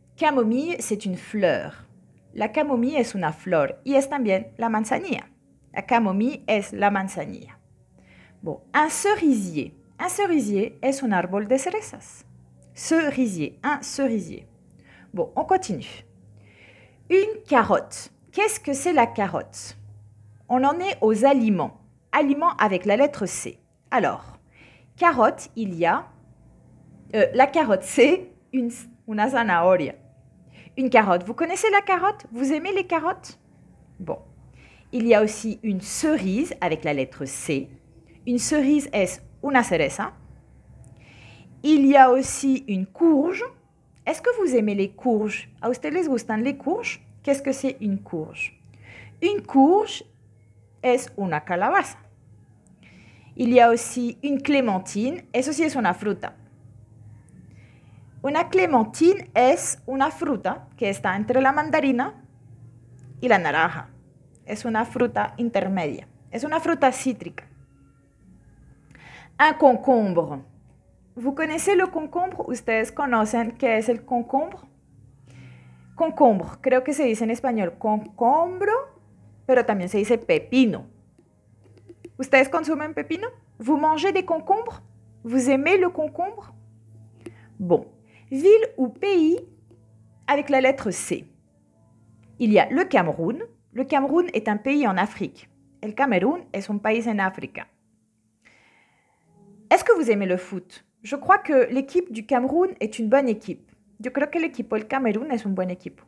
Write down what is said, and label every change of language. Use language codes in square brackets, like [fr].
[fr] Camomille, c'est une fleur. [es] La camomille es una flor y es también la manzanilla. La camomille es la manzanilla. Bon, un cerisier. Un cerisier es un árbol de cerezas. [fr] Cerisier, un cerisier. Bon, on continue. Une carotte. Qu'est-ce que c'est la carotte? On en est aux aliments. Aliments avec la lettre C. Alors, carotte, il y a... la carotte, c'est una zanahoria. Une carotte. Vous connaissez la carotte? Vous aimez les carottes? Bon. Il y a aussi une cerise avec la lettre C. Une cerise [es] es una cereza. [fr] Il y a aussi une courge. Est-ce que vous aimez les courges? [es] ¿A ustedes les gustan les courges? [fr] Qu'est-ce que c'est une courge? Une courge [es] es una calabaza. [fr] Il y a aussi une clémentine. [es] Eso sí es una fruta. Una clémentine es una fruta que está entre la mandarina y la naranja. Es una fruta intermedia. Es una fruta cítrica. [fr] Un concombre. ¿Vous connaissez le concombre? [es] ¿Ustedes conocen qué es el concombre? Concombre, creo que se dice en español concombro, pero también se dice pepino. ¿Ustedes consumen pepino? [fr] ¿Vous mangez des concombres? ¿Vous aimez le concombre? Bon, ville ou pays avec la lettre C. Il y a le Cameroun. Le Cameroun est un pays en Afrique. [es] El Cameroun es un país en África. [fr] Est-ce que vous aimez le foot? Je crois que l'équipe du Cameroun est une bonne équipe. [es] Yo creo que el equipo del Camerún es un buen equipo.